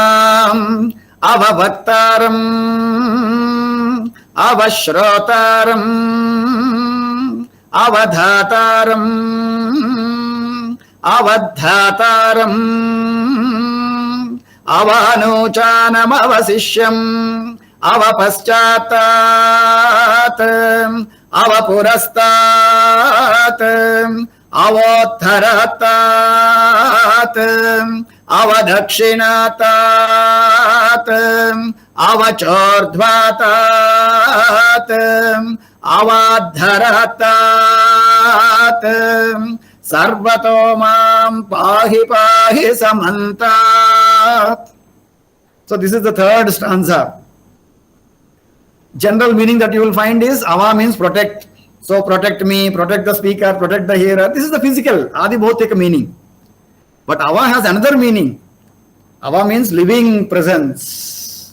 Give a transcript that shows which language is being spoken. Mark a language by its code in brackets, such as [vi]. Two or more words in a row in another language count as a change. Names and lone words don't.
[sa] अव वक्तारम् अव श्रोतारम् अव धातारम् अव धातारम् अवानूचानम् अव शिष्यम् अव पश्चात्तात् अव पुरस्तात् अवोत्तरात्तात् अव दक्षिणात्तात् अव चोर्ध्वात्तात् अवाधरात्तात् सर्वतो मां पाहि पाहि समन्तात्. [en] So this is the third stanza. General meaning that you will find is Ava means protect. So protect me, protect the speaker, protect the hearer. This is the physical, Adi Bhautika meaning. But Ava has another meaning. Ava means living presence.